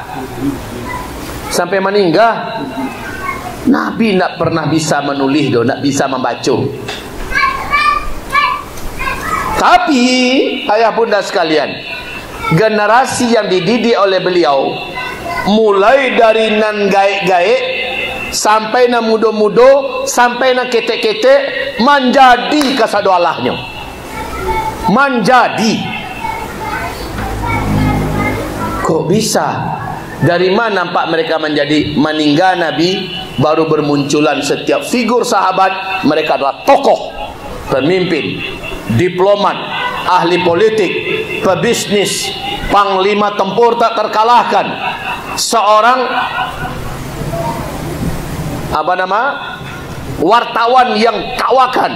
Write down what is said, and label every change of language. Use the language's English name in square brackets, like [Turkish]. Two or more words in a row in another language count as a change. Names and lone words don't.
[Indonesian] Sampai meninggal, Nabi tidak pernah bisa menulis, tidak bisa membaca. Tapi ayah bunda sekalian, generasi yang dididik oleh beliau, mulai dari [Minangkabau] nan gaek-gaek [Indonesian] sampai [Minangkabau] na mudo-mudo, [Indonesian] sampai [Minangkabau] na ketek-ketek, [Indonesian] menjadi kasado Allahnya. Menjadi. Kok bisa? Dari mana nampak mereka menjadi? Meninggal Nabi, baru bermunculan setiap figur sahabat. Mereka adalah tokoh, pemimpin, diplomat, ahli politik, pebisnis, panglima tempur tak terkalahkan, seorang wartawan yang kawakan.